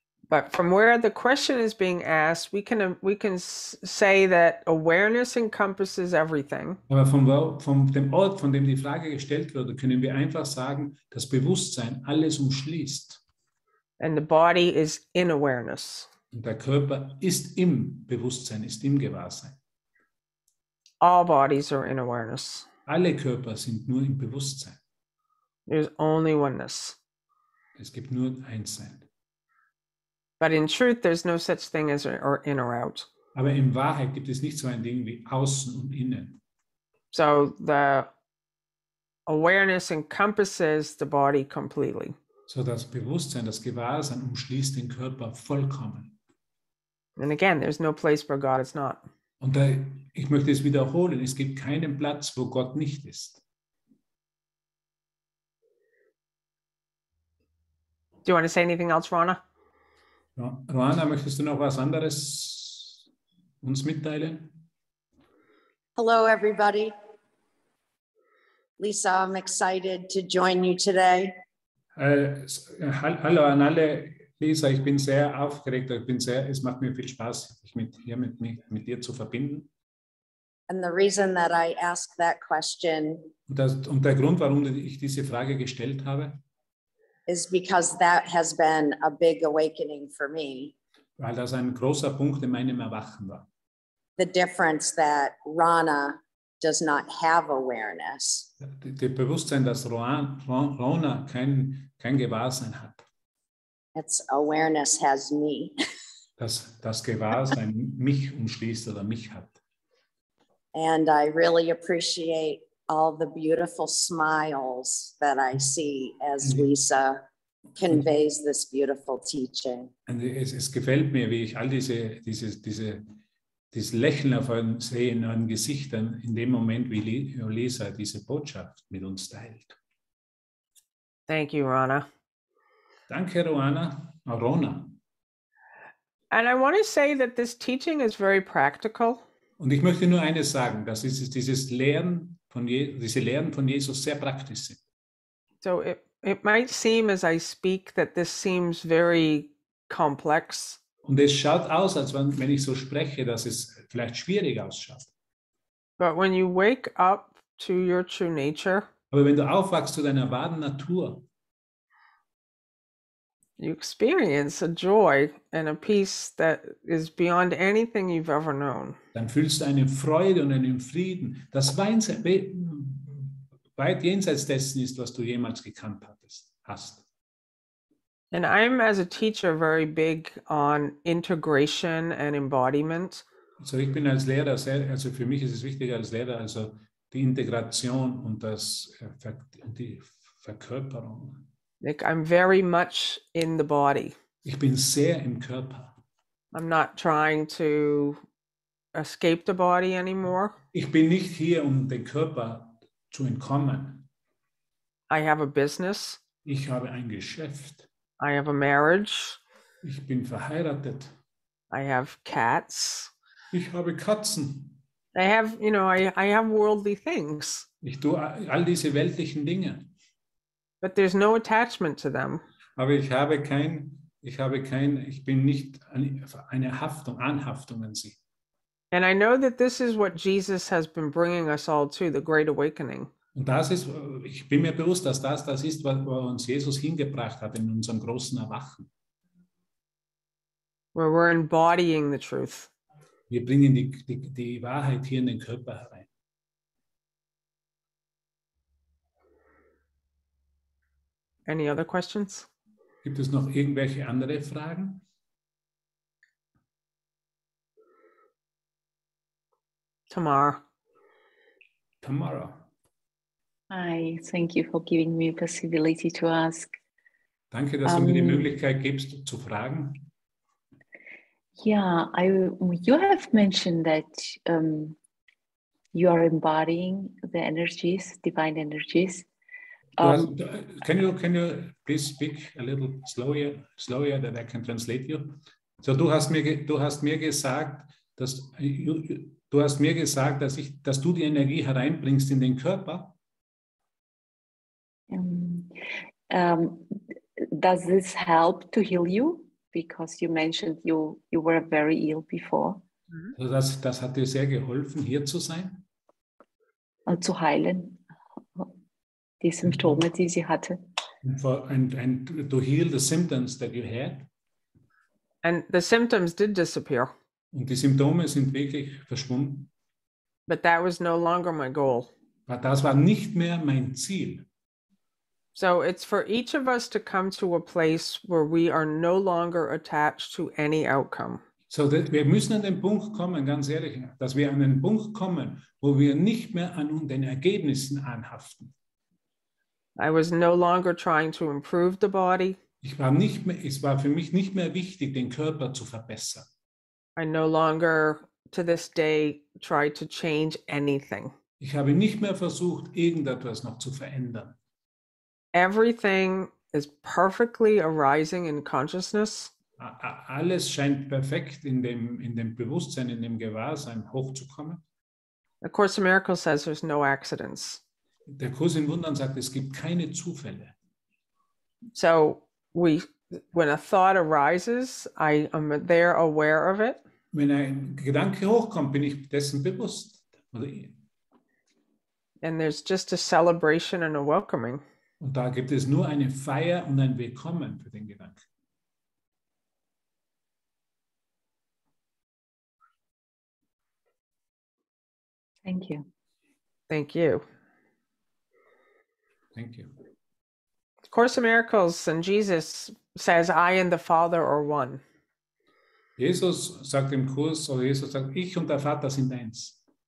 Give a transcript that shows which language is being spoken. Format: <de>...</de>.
<en>But from where the question is being asked, we can say that awareness encompasses everything.</en> <de>Aber von dem Ort, von dem die Frage gestellt wurde, können wir einfach sagen, das Bewusstsein alles umschließt.</de> <en>And the body is in awareness.</en> <de>Und der Körper ist im Bewusstsein, ist im Gewahrsein.</de> <en>All bodies are in awareness.</en> <de>Alle Körper sind nur im Bewusstsein.</de> <en>There's only oneness.</en> <de>Es gibt nur Einssein.</de> <en>But in truth, there's no such thing as or in or out.</en> <de>Aber in Wahrheit gibt es nicht so ein Ding wie außen und innen.</de> <en>So the awareness encompasses the body completely.</en> <de>So das Bewusstsein, das Gewahrsein umschließt den Körper vollkommen.</de> <en>And again, there's no place where God is not.</en> <de>Und ich möchte es wiederholen, es gibt keinen Platz, wo Gott nicht ist.</de> <en>Do you want to say anything else, Rana?</en> <de>Roana, möchtest du noch was anderes uns mitteilen?</de> <en>Hello, everybody. Lisa, I'm excited to join you today.</en> <de>Hallo an alle. Lisa, ich bin sehr aufgeregt. Es macht mir viel Spaß, mich mit dir zu verbinden.</de> <en>And the reason that I asked that question</en> <de>Und der Grund, warum ich diese Frage gestellt habe,</de> <en>is because that has been a big awakening for me.</en> <de>weil das ein großer Punkt in meinem Erwachen war.</de> <en>The difference that Rana does not have awareness.</en> <de>Das Bewusstsein, dass Rona kein Gewahrsein hat.</de> <en>It's awareness has me.</en> <de>Dass das Gewahrsein mich umschließt oder mich hat.</de> <en>And I really appreciate all the beautiful smiles that I see as Lisa conveys this beautiful teaching.</en> <de>Und es gefällt mir, wie ich all dieses Lächeln auf euren sehe, in euren Gesichtern, in dem Moment, wie Lisa diese Botschaft mit uns teilt.</de> <en>Thank you, Rana.</en> <de>Danke, Rona.</de> <en>And I want to say that this teaching is very practical.</en> <de>Und ich möchte nur eines sagen, dass diese Lehren von Jesus sehr praktisch sind.</de> <en>So it might seem as I speak that this seems very complex.</en> <de>Und es schaut aus, als wenn ich so spreche, dass es vielleicht schwierig ausschaut.</de> <en>But when you wake up to your true nature,</en> <de>Aber wenn du aufwachst zu deiner wahren Natur,</de> <en>you experience a joy and a peace that is beyond anything you've ever known.</en> <de>dann fühlst du eine Freude und einen Frieden, das weit jenseits dessen ist, was du jemals gekannt hast.</de> <en>And I'm, as a teacher, very big on integration and embodiment.</en> <de>Also ich bin als Lehrer, also für mich ist es wichtig als Lehrer, also die Integration und die Verkörperung.</de> <en>Like I'm very much in the body.</en> <de>Ich bin sehr im Körper.</de> <en>I'm not trying to escape the body anymore.</en> <de>Ich bin nicht hier, um den Körper zu entkommen.</de> <en>I have a business.</en> <de>Ich habe ein Geschäft.</de> <en>I have a marriage.</en> <de>Ich bin verheiratet.</de> <en>I have cats.</en> <de>Ich habe Katzen.</de> <en>I have, I have worldly things.</en> <de>Ich tue all diese weltlichen Dinge.</de> <en>But there's no attachment to them.</en> <de>Aber ich bin nicht eine Anhaftung an sie.</de> <en>And I know that this is what Jesus has been bringing us all to, the Great Awakening.</en> <de>Und ich bin mir bewusst, dass das ist, wo uns Jesus hingebracht hat in unserem großen Erwachen.</de> <en>Where we're embodying the truth.</en> <de>Wir bringen die Wahrheit hier in den Körper herein.</de> <en>Any other questions?</en> <de>Gibt es noch irgendwelche andere Fragen?</de> <en>Tamara. Hi, thank you for giving me a possibility to ask.</en> <de>Danke, dass du mir die Möglichkeit gibst, zu fragen.</de> <en>Yeah, you have mentioned that you are embodying the energies, divine energies. Can you please speak a little slower that I can translate you?</en> <de>So, du hast mir gesagt, dass du die Energie hereinbringst in den Körper.</de> <en>Does this help to heal you? Because you mentioned you were very ill before.</en> <de>Also das hat dir sehr geholfen, hier zu sein? Zu heilen, die Symptome, die sie hatte.</de> <en>And to heal the symptoms that you had. And the symptoms did disappear.</en> <de>Und die Symptome sind wirklich verschwunden.</de> <en>But that was no longer my goal.</en> <de>Aber das war nicht mehr mein Ziel.</de> <en>So it's for each of us to come to a place where we are no longer attached to any outcome.</en> <de>So, wir müssen an den Punkt kommen, ganz ehrlich, dass wir an den Punkt kommen, wo wir nicht mehr an den Ergebnissen anhaften.</de> <en>I was no longer trying to improve the body.</en> <de>Es war für mich nicht mehr wichtig, den Körper zu verbessern.</de> <en>I no longer, to this day, try to change anything.</en> <de>Ich habe nicht mehr versucht, irgendetwas noch zu verändern.</de> <en>Everything is perfectly arising in consciousness.</en> <de>Alles scheint perfekt in dem Bewusstsein, in dem Gewahrsein hochzukommen.</de> <en>The Course in Miracles says there's no accidents.</en> <de>Der Kurs in Wundern sagt, es gibt keine Zufälle.</de> <en>So when a thought arises, I am there aware of it.</en> <de>Wenn ein Gedanke hochkommt, bin ich dessen bewusst.</de> <en>And there's just a celebration and a welcoming.</en> <de>Und da gibt es nur eine Feier und ein Willkommen für den Gedanken.</de> <en>Thank you. Thank you. Thank you. Course in Miracles and Jesus says, I and the Father are one.</en> <de>Jesus sagt im Kurs, oder Jesus sagt, ich und der Vater sind eins.</de>